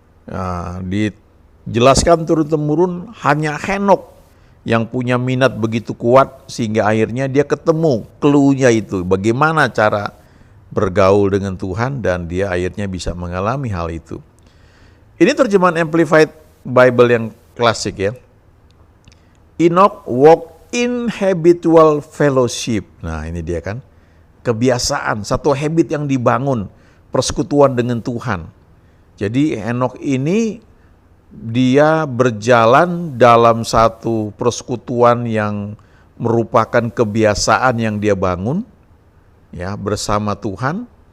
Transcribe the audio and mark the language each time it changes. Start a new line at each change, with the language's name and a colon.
Indonesian: Nah, dijelaskan turun-temurun hanya Henok yang punya minat begitu kuat sehingga akhirnya dia ketemu clue-nya itu, bagaimana cara bergaul dengan Tuhan, dan dia akhirnya bisa mengalami hal itu. Ini terjemahan Amplified Bible yang klasik ya.
English: Enoch walked in habitual fellowship.
Indonesian: Nah ini dia kan, kebiasaan, satu habit yang dibangun, persekutuan dengan Tuhan. Jadi Enoch ini dia berjalan dalam satu persekutuan yang merupakan kebiasaan yang dia bangun, ya, bersama Tuhan.